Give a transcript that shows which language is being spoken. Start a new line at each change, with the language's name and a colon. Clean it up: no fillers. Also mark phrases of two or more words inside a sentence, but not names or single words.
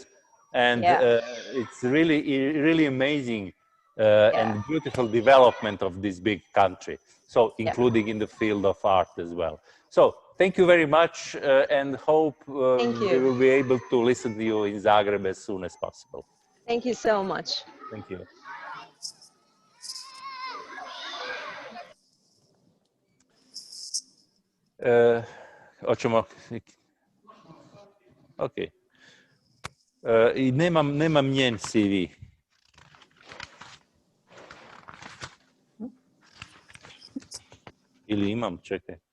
English: And it's really amazing and beautiful development of this big country. So including in the field of art as well. So thank you very much and hope we will be able to listen to you in Zagreb as soon as possible. Thank you so much. Thank you.
Croatian: Hoćemo... Ok. I nemam njen CV. Ili imam, čekaj.